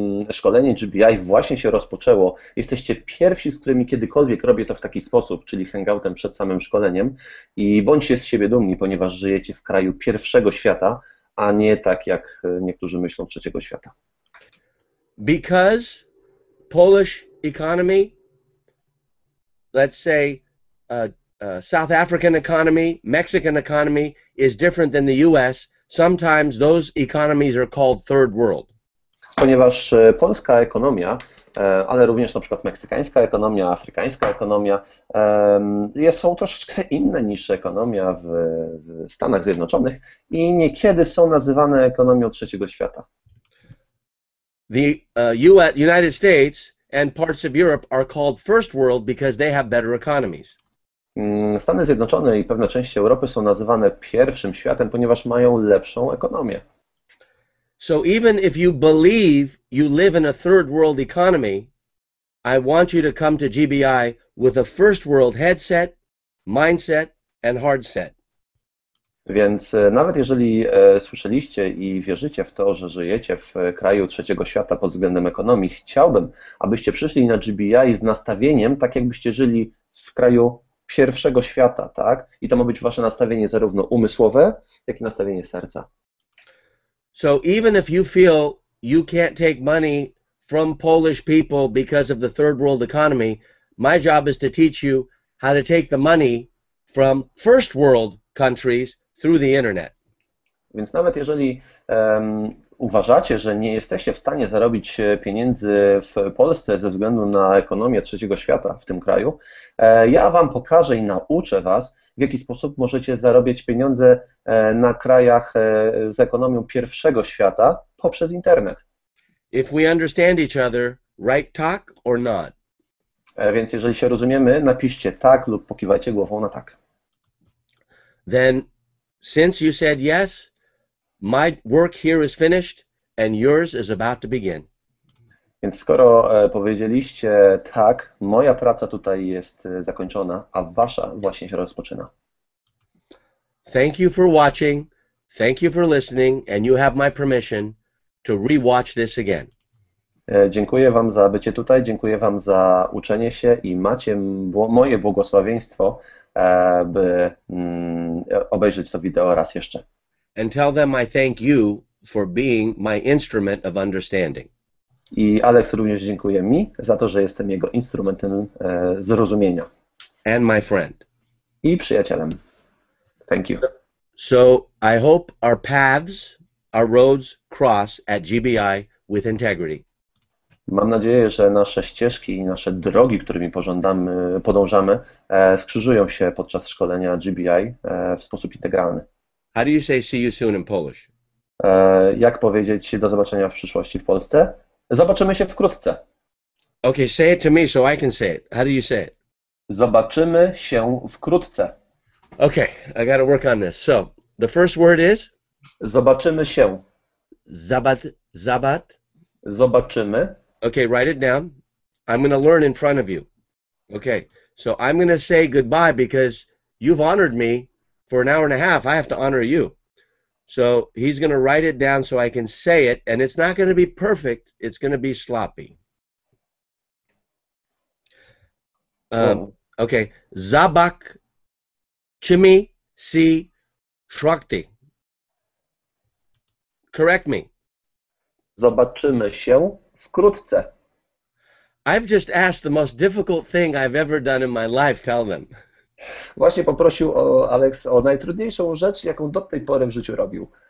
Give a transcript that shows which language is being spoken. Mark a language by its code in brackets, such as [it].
[pl] szkolenie GBI właśnie się rozpoczęło. Jesteście pierwsi, z którymi kiedykolwiek robię to w taki sposób, czyli hangoutem przed samym szkoleniem i bądźcie z siebie dumni, ponieważ żyjecie w kraju pierwszego świata, a nie tak jak niektórzy myślą trzeciego świata. [en] Because Polish economy, let's say South African economy, Mexican economy is different than the US, sometimes those economies are called third world. [pl] Ponieważ polska ekonomia, ale również na przykład meksykańska ekonomia, afrykańska ekonomia są troszeczkę inne niż ekonomia w Stanach Zjednoczonych i niekiedy są nazywane ekonomią trzeciego świata. [en] The United States and parts of Europe are called first world because they have better economies. [pl] Stany Zjednoczone i pewne części Europy są nazywane pierwszym światem, ponieważ mają lepszą ekonomię. [en] So even if you believe you live in a third world economy, I want you to come to GBI with a first world headset, mindset, and hard set. [pl] Więc nawet jeżeli słyszeliście i wierzycie w to, że żyjecie w kraju trzeciego świata pod względem ekonomii, chciałbym, abyście przyszli na GBI z nastawieniem, tak jakbyście żyli w kraju pierwszego świata, tak? I to ma być wasze nastawienie zarówno umysłowe, jak i nastawienie serca. [en] So even if you feel you can't take money from Polish people because of the third world economy, my job is to teach you how to take the money from first world countries through the internet. [pl] Więc nawet jeżeli uważacie, że nie jesteście w stanie zarobić pieniędzy w Polsce ze względu na ekonomię trzeciego świata w tym kraju, ja wam pokażę i nauczę was, w jaki sposób możecie zarabiać pieniądze na krajach z ekonomią pierwszego świata poprzez internet. [en] If we understand each other, write talk or not. [pl] Więc jeżeli się rozumiemy, napiszcie tak lub pokiwajcie głową na tak. [en] Then, since you said yes, my work here is finished and yours is about to begin. [pl] Więc skoro powiedzieliście tak, moja praca tutaj jest zakończona, a wasza właśnie się rozpoczyna. [en] Thank you for watching, thank you for listening, and you have my permission to rewatch this again. [pl] Dziękuję wam za bycie tutaj, dziękuję wam za uczenie się i macie moje błogosławieństwo, by obejrzeć to wideo raz jeszcze. [en] And tell them I thank you for being my instrument of understanding. [pl] I Alex również dziękuję mi za to, że jestem jego instrumentem zrozumienia. [en] And my friend. [pl] I przyjacielem. [en] Thank you. So I hope our paths, our roads cross at GBI with integrity. [pl] Mam nadzieję, że nasze ścieżki i nasze drogi, którymi podążamy, skrzyżują się podczas szkolenia GBI w sposób integralny. [en] How do you say see you soon in Polish? [pl] Jak powiedzieć do zobaczenia w przyszłości w Polsce? Zobaczymy się wkrótce. [en] Okay, say it to me so I can say it. How do you say it? [pl] Zobaczymy się wkrótce. [en] Okay, I got to work on this. So, the first word is? [pl] Zobaczymy się. Zabat. Zobaczymy. [en] Okay, write it down. I'm going to learn in front of you. Okay, so I'm going to say goodbye because you've honored me for an hour and a half. I have to honor you. So he's going to write it down so I can say it, and it's not going to be perfect. It's going to be sloppy. Okay, Zabak Chimi Si Shrakti. Correct me. [pl] Zobaczymy się wkrótce. [en] I've just asked the most difficult thing I've ever done in my life. Tell them. [pl] Właśnie poprosił Alex o najtrudniejszą rzecz, jaką do tej pory w życiu robił.